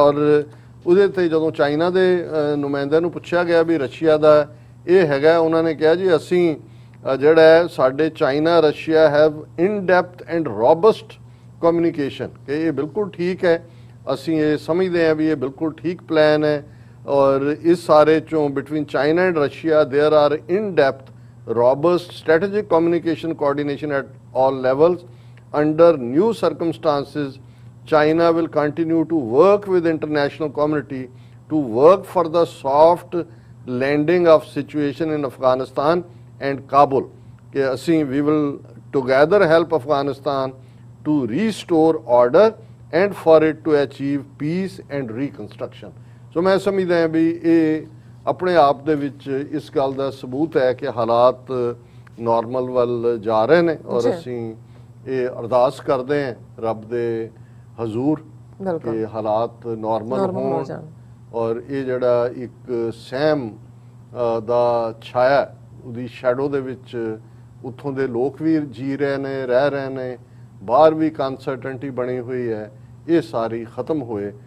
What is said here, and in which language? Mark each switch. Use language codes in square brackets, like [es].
[pa] ਔਰ ਉਹਦੇ ਤੇ ਜਦੋਂ ਚਾਈਨਾ ਦੇ ਨੁਮਾਇੰਦਿਆਂ ਨੂੰ ਪੁੱਛਿਆ ਗਿਆ ਵੀ ਰਸ਼ੀਆ ਦਾ ਇਹ ਹੈਗਾ, ਉਹਨਾਂ ਨੇ ਕਿਹਾ ਜੀ ਅਸੀਂ ਜਿਹੜਾ ਹੈ ਸਾਡੇ [en] China Russia have in depth and robust communication, [pa] ਕਿ ਇਹ ਬਿਲਕੁਲ ਠੀਕ ਹੈ, ਅਸੀਂ ਇਹ ਸਮਝਦੇ ਹਾਂ ਵੀ ਇਹ ਬਿਲਕੁਲ ਠੀਕ ਪਲਾਨ ਹੈ, ਔਰ ਇਸ ਸਾਰੇ ਚੋਂ [en] Between China and Russia there are in depth robust strategic communication coordination at all levels. Under new circumstances, China will continue to work with the international community to work for the soft landing of situation in Afghanistan and Kabul. We will together help Afghanistan to restore order and for it to achieve peace and reconstruction. [pa] So मैं समझदा हां भी ये ਆਪਣੇ ਆਪ ਦੇ ਵਿੱਚ ਇਸ ਗੱਲ ਦਾ ਸਬੂਤ ਹੈ ਕਿ ਹਾਲਾਤ ਨਾਰਮਲ ਵੱਲ ਜਾ ਰਹੇ ਨੇ, ਔਰ ਅਸੀਂ ਇਹ ਅਰਦਾਸ ਕਰਦੇ ਹਾਂ ਰੱਬ ਦੇ ਹਜ਼ੂਰ ਕਿ ਹਾਲਾਤ ਨਾਰਮਲ ਹੋਣ, ਔਰ ਇਹ ਜਿਹੜਾ ਇੱਕ ਸਹਿਮ ਦਾ ਛਾਇਆ ਉਹਦੀ ਸ਼ੈਡੋ ਦੇ ਵਿੱਚ ਉੱਥੋਂ ਦੇ ਲੋਕ ਵੀ ਜੀ ਰਹੇ ਨੇ, ਰਹਿ ਰਹੇ ਨੇ, ਬਾਹਰ ਵੀ ਅਨਸਰਟਨਟੀ ਬਣੀ ਹੋਈ ਹੈ, ਇਹ ਸਾਰੀ ਖਤਮ ਹੋਏ।